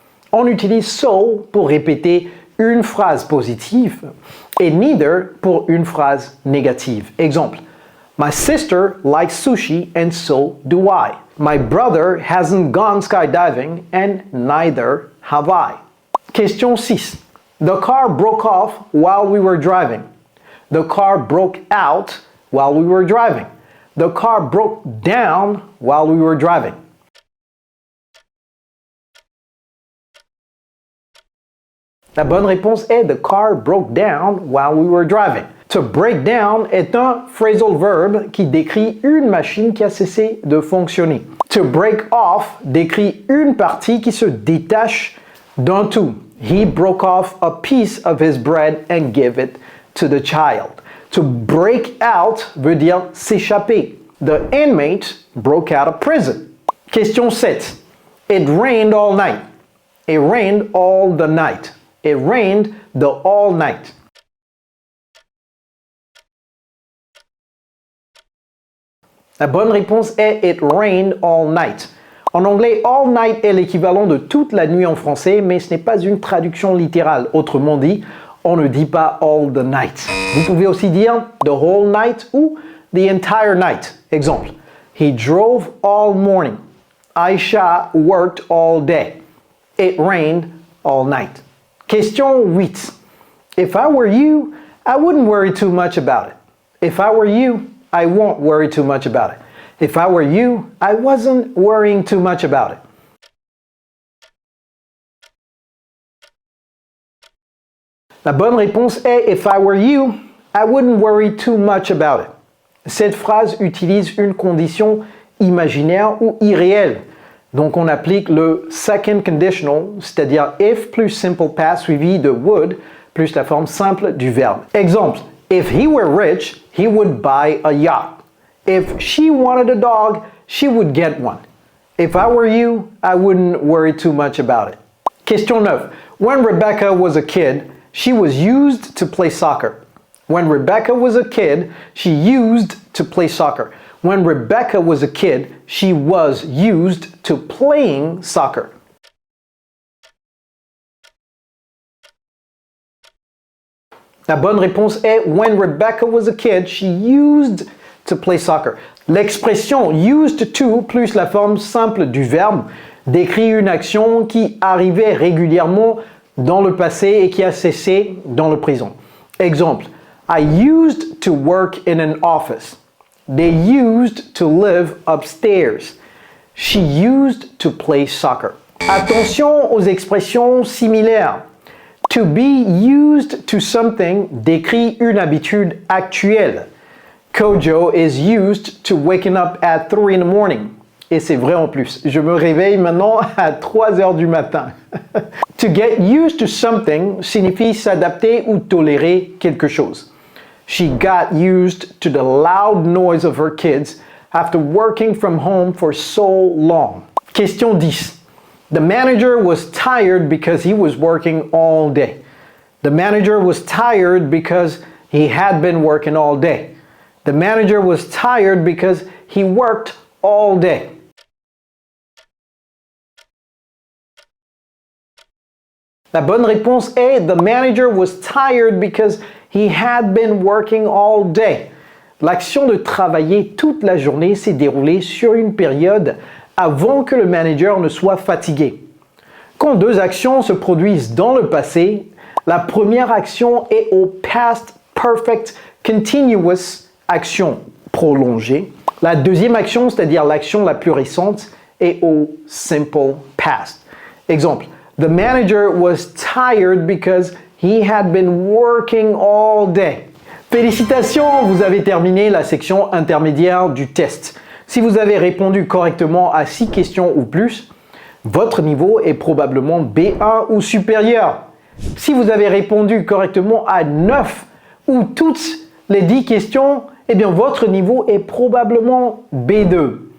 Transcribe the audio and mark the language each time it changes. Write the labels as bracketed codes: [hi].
[fr] On utilise so pour répéter une phrase positive et neither pour une phrase négative. Exemple, [en] My sister likes sushi and so do I. My brother hasn't gone skydiving and neither have I. Question 6. The car broke off while we were driving. The car broke out while we were driving. The car broke down while we were driving. [fr] La bonne réponse est [en] the car broke down while we were driving. [fr] To break down est un phrasal verb qui décrit une machine qui a cessé de fonctionner. To break off décrit une partie qui se détache d'un tout. [en] He broke off a piece of his bread and gave it to the child. [fr] To break out veut dire s'échapper. [en] The inmate broke out of prison. Question 7. It rained all night. It rained all the night. It rained the all night. [fr] La bonne réponse est [en] It rained all night. [fr] En anglais, all night est l'équivalent de toute la nuit en français, mais ce n'est pas une traduction littérale. Autrement dit, on ne dit pas all the night. Vous pouvez aussi dire the whole night ou the entire night. [en] Exemple, he drove all morning. Aisha worked all day. It rained all night. Question 8. If I were you, I wouldn't worry too much about it. If I were you, I won't worry too much about it. If I were you, I wasn't worrying too much about it. [fr] La bonne réponse est [en] If I were you, I wouldn't worry too much about it. [fr] Cette phrase utilise une condition imaginaire ou irréelle. Donc on applique le second conditional, c'est-à-dire if plus simple past suivi de would plus la forme simple du verbe. [en] Exemple, if he were rich, he would buy a yacht. If she wanted a dog, she would get one. If I were you, I wouldn't worry too much about it. Question 9. When Rebecca was a kid, she was used to play soccer. When Rebecca was a kid, she used to play soccer. When Rebecca was a kid, she was used to playing soccer. [fr] La bonne réponse est [en] When Rebecca was a kid, she used to play soccer. [fr] L'expression used to plus la forme simple du verbe décrit une action qui arrivait régulièrement dans le passé et qui a cessé dans le présent. [en] Exemple, I used to work in an office. They used to live upstairs. She used to play soccer. [fr] Attention aux expressions similaires. To be used to something décrit une habitude actuelle. [en] Kojo is used to waking up at 3 in the morning. [fr] Et c'est vrai en plus. Je me réveille maintenant à 3 heures du matin. To get used to something signifie s'adapter ou tolérer quelque chose. [en] She got used to the loud noise of her kids after working from home for so long. Question 10. The manager was tired because he was working all day. The manager was tired because he had been working all day. The manager was tired because he worked all day. [fr] La bonne réponse est [en] The manager was tired because he had been working all day. [fr] L'action de travailler toute la journée s'est déroulée sur une période avant que le manager ne soit fatigué. Quand deux actions se produisent dans le passé, la première action est au past perfect continuous, action prolongée. La deuxième action, c'est-à-dire l'action la plus récente, est au simple past. [en] Exemple, the manager was tired because he had been working all day. [fr] Félicitations, vous avez terminé la section intermédiaire du test. Si vous avez répondu correctement à 6 questions ou plus, votre niveau est probablement B1 ou supérieur. Si vous avez répondu correctement à 9 ou toutes les 10 questions, eh bien votre niveau est probablement B2.